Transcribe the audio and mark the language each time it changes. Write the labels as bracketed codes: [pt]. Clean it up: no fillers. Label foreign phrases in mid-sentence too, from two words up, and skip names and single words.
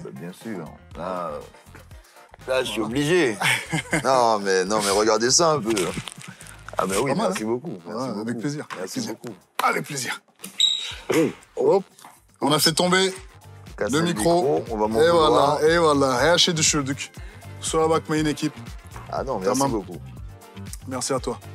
[fr] bah bien sûr. Là, je suis obligé. non, mais regardez ça un peu. Ah bah oui, Pas mal, merci beaucoup. Merci Ouais, beaucoup. avec plaisir. Merci beaucoup. Avec plaisir. Hop. On a fait tomber Casser le micro. On va m'en Et vouloir. voilà, et voilà. [tr] Her şey düşürdük. Kusura bakmayın ekip. [fr] Ah non, merci [tr] Tamam. [fr] beaucoup. Merci à toi.